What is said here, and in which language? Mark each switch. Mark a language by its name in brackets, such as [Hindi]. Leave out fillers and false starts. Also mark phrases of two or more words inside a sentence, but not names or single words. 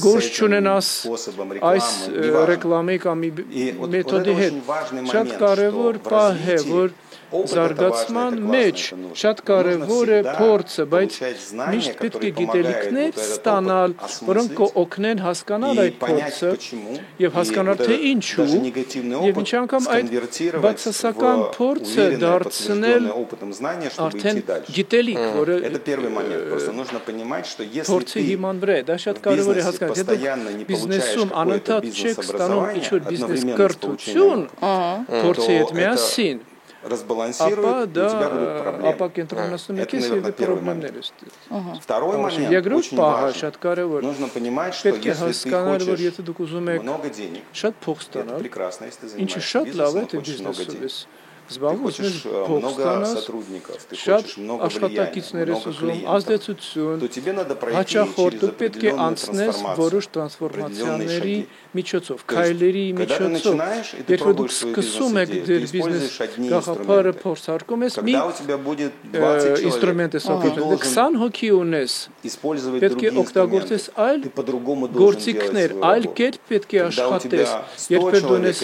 [Armenian] գործ չունենաս այս ռեկլամի կամ մեթոդի հետ։ Շատ կարևոր պահ է, որ զարգացման մեջ շատ կարևոր է փորձը, բայց միշտ պետք է գիտելիքներ ստանալ, որոնք կօգնեն հասկանալ այդ փորձը եւ հասկանալ թե ինչու եւ ինչ անգամ այդ բացասական փորձը դարձնել արդեն գիտելիք, որը փորձի հիման վրա է, դա շատ կարևոր է հասկանալ, եթե բիզնեսում անընդհատ չեք ստանում ինչ-որ բիզնես կրթություն փորձի հետ միասին, [Russian] разбалансирует, у тебя будут проблемы. Это, наверное, первый момент. Второй момент, очень важный. Нужно понимать, что если ты хочешь много денег, это прекрасно, если ты занимаешься бизнесом, хочешь много денег. Ты хочешь много сотрудников, ты хочешь много влияния, много клиентов, то тебе надо пройти через определенную трансформацию, [Armenian] միջոցով, քայլերի միջոցով, երբ դուք սկսում եք դեր բիզնես գաղափարը փորձարկում ես, մի ինստրումենտ ես օգտագործում, 20 հոգի ունես, պետք է օգտագործես այլ գործիքներ, այլ կերպ պետք է աշխատես, երբ դու ունես